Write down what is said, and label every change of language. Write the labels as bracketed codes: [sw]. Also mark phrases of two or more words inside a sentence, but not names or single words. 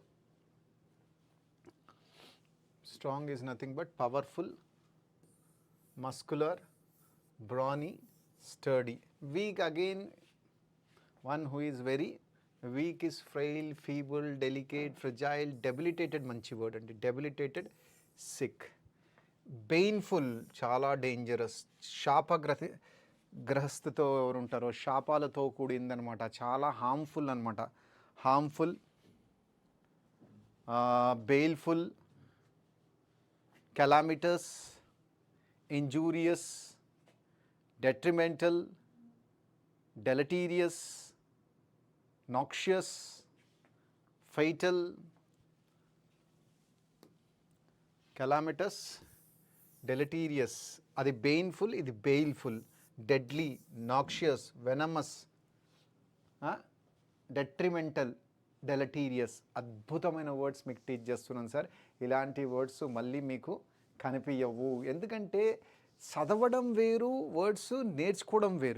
[en] Strong is nothing but powerful, muscular, brawny, sturdy. Weak again, one who is very weak is frail, feeble, delicate, fragile, debilitated. Manchi word ante debilitated, sick. Painful, [te] చాలా డేంజరస్. గ్రహస్థతో ఎవరు ఉంటారో, శాపాలతో కూడిందనమాట, చాలా హార్మ్ఫుల్ అనమాట. [en] harmful, baleful, calamitous, injurious, detrimental, deleterious, noxious, fatal. Calamitous, deleterious, [te] అది పెయిన్ఫుల్, ఇది బెయిల్ఫుల్. [en] deadly, noxious, venomous, detrimental, deleterious. [te] అద్భుతమైన వర్డ్స్ మీకు టీచ్ చేస్తున్నాను సార్. ఇలాంటి వర్డ్స్ మళ్ళీ మీకు కనిపించవు. ఎందుకంటే చదవడం వేరు, వర్డ్స్ నేర్చుకోవడం వేరు.